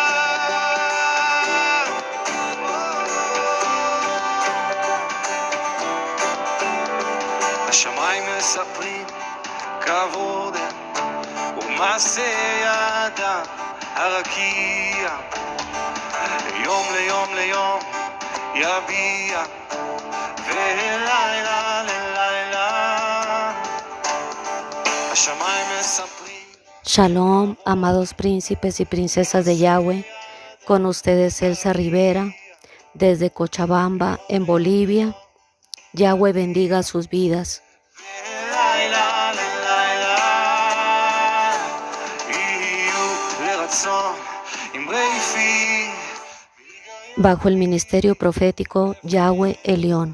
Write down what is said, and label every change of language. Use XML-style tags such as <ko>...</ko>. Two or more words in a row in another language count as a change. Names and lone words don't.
<he>השמיים מספרים כבוד ומעשה ידה הרקיע, יום ליום ליום יביע, ולילה ללילה השמיים מספרים.</he> <es>Shalom, amados príncipes y princesas de Yahweh, con ustedes Elsa Rivera, desde Cochabamba, en Bolivia. Yahweh bendiga sus vidas. Bajo el ministerio profético Yahweh Elión.</es>